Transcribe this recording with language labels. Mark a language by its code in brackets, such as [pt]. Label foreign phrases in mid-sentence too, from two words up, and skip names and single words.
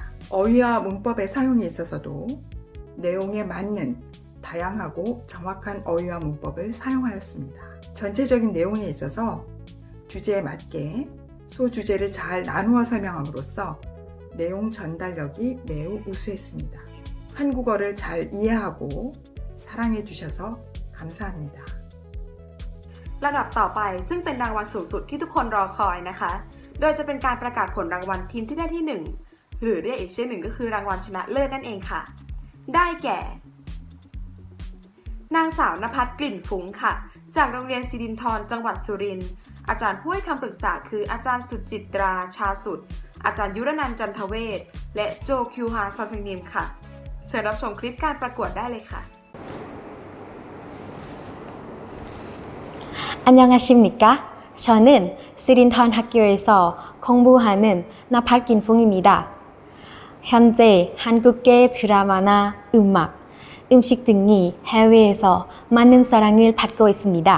[ko] 어휘와 문법의 사용에 있어서도 내용에 맞는 다양하고 정확한 어휘와 문법을 사용하였습니다. 전체적인 내용에 있어서 주제에 맞게 소주제를 잘 나누어 설명함으로써 내용 전달력이 매우 우수했습니다. 한국어를 잘 이해하고 사랑해 주셔서 감사합니다. [th] ลำดับต่อไปซึ่งเป็นรางวัลสูงสุดที่ทุกคนรอคอยนะคะ โดยจะเป็นการประกาศผลรางวัลทีมที่ได้ที่ 1 หรือเรียกอีกชื่อหนึ่งก็คือรางวัลชนะเลิศนั่นเองค่ะ ได้แก่ นางสาวนภัสกลิ่นฟุ้งค่ะ จากโรงเรียนสิรินธรจังหวัดสุรินทร์อาจารย์ผู้ให้คำปรึกษาคืออาจารย์สุจิตราชาสุดอาจารย์ยุรนันท์จันทเวชและโจคิวฮาซอนเซงนิมค่ะเชิญรับชมคลิปการประกวดได้เลยค่ะ [ko] 안녕하십니까? 저는 시린턴 학교에서 공부하는 나팔 김풍입니다. 현재 한국계 드라마나 음악, 음식 등이 해외에서 많은 사랑을 받고 있습니다.